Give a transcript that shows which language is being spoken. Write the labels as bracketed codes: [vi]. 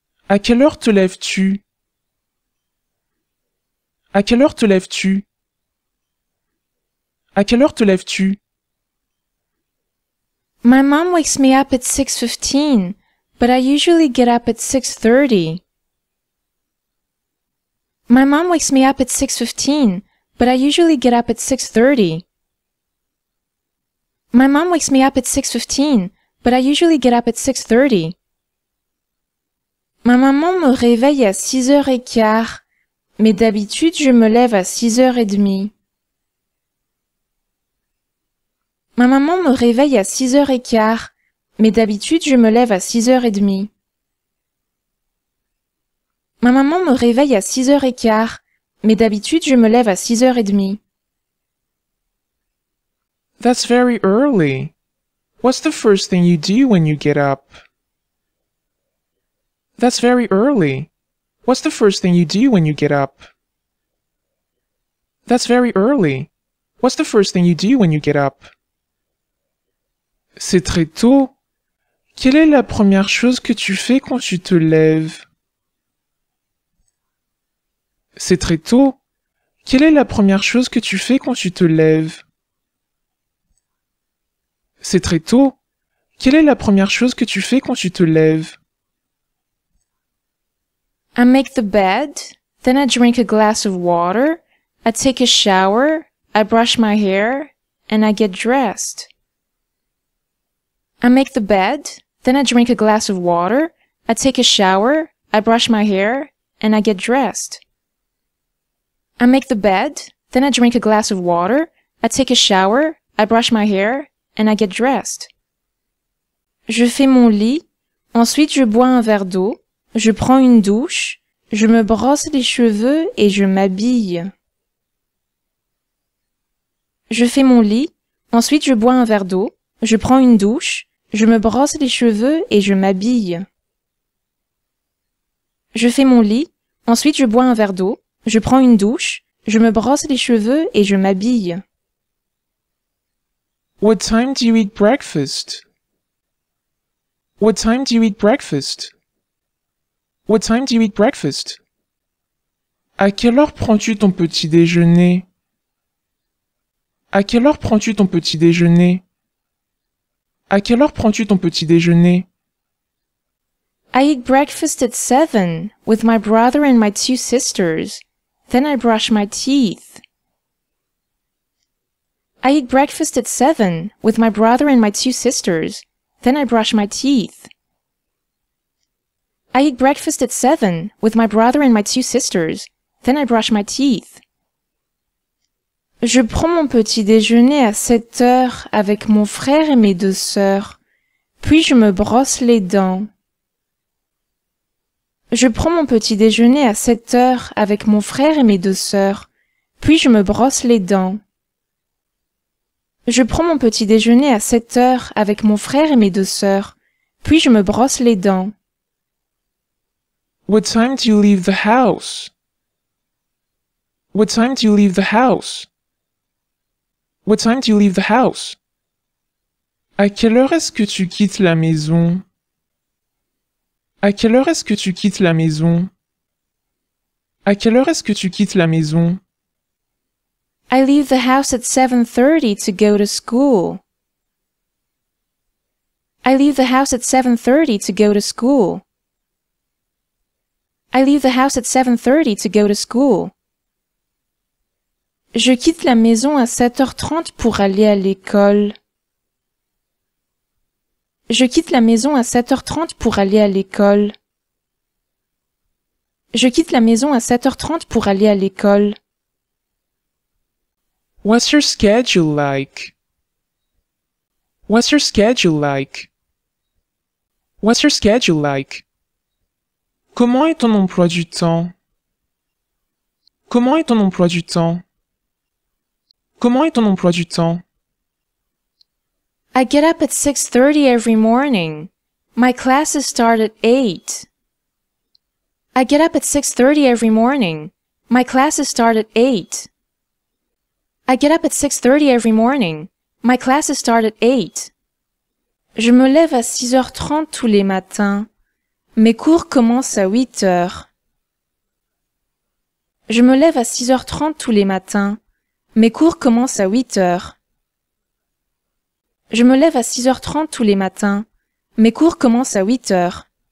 [fr] À quelle heure te lèves-tu? À quelle heure te lèves-tu? À quelle heure te lèves-tu? [en] My mom wakes me up at 6:15, but I usually get up at 6:30. My mom wakes me up at 6:15, but I usually get up at 6:30. My mom wakes me up at 6:15, but I usually get up at 6:30. [fr] Ma maman me réveille à 6h15, mais d'habitude je me lève à 6h30. Ma maman me réveille à 6h15, mais d'habitude je me lève à 6h30. Ma maman me réveille à 6h15, mais d'habitude je me lève à 6h30. [en] That's very early. What's the first thing you do when you get up? That's very early. What's the first thing you do when you get up? That's very early. What's the first thing you do when you get up? [fr] C'est très tôt. Quelle est la première chose que tu fais quand tu te lèves? C'est très tôt. Quelle est la première chose que tu fais quand tu te lèves? C'est très tôt. Quelle est la première chose que tu fais quand tu te lèves? [en] I make the bed, then I drink a glass of water, I take a shower, I brush my hair, and I get dressed. I make the bed, then I drink a glass of water, I take a shower, I brush my hair, and I get dressed. I make the bed, then I drink a glass of water, I take a shower, I brush my hair, and I get dressed. [fr] Je fais mon lit, ensuite je bois un verre d'eau, je prends une douche, je me brosse les cheveux et je m'habille. Je fais mon lit, ensuite je bois un verre d'eau, je prends une douche, je me brosse les cheveux et je m'habille. Je fais mon lit, ensuite je bois un verre d'eau, je prends une douche, je me brosse les cheveux et je m'habille. [en] What time do you eat breakfast? What time do you eat breakfast? What time do you eat breakfast? [fr] À quelle heure prends-tu ton petit déjeuner? À quelle heure prends-tu ton petit déjeuner? À quelle heure prends-tu ton petit déjeuner? [en] I eat breakfast at 7 with my brother and my 2 sisters. Then I brush my teeth. I eat breakfast at 7 with my brother and my 2 sisters. Then I brush my teeth. I eat breakfast at 7 with my brother and my 2 sisters. Then I brush my teeth. [fr] Je prends mon petit déjeuner à 7 heures avec mon frère et mes 2 sœurs. Puis je me brosse les dents. Je prends mon petit déjeuner à 7 heures avec mon frère et mes 2 sœurs. Puis je me brosse les dents. Je prends mon petit déjeuner à 7 heures avec mon frère et mes 2 sœurs. Puis je me brosse les dents. [en] What time do you leave the house? What time do you leave the house? What time do you leave the house? [fr] À quelle heure est-ce que tu quittes la maison? À quelle heure est-ce que tu quittes la maison? À quelle heure est-ce que tu quittes la maison? [en] I leave the house at 7:30 to go to school. I leave the house at 7:30 to go to school. I leave the house at 7:30 to go to school. [fr] Je quitte la maison à 7h30 pour aller à l'école. Je quitte la maison à 7h30 pour aller à l'école. Je quitte la maison à 7h30 pour aller à l'école. [en] What's your schedule like? What's your schedule like? What's your schedule like? [fr] Comment est ton emploi du temps? Comment est ton emploi du temps? Comment est ton emploi du temps? [en] I get up at 6:30 every morning. My classes start at 8. I get up at 6:30 every morning. My classes start at 8. I get up at 6:30 every morning. My classes start at 8. [fr] Je me lève à 6h30 tous les matins. Mes cours commencent à 8h. Je me lève à 6h30 tous les matins. Mes cours commencent à 8h. Je me lève à 6h30 tous les matins. Mes cours commencent à 8h.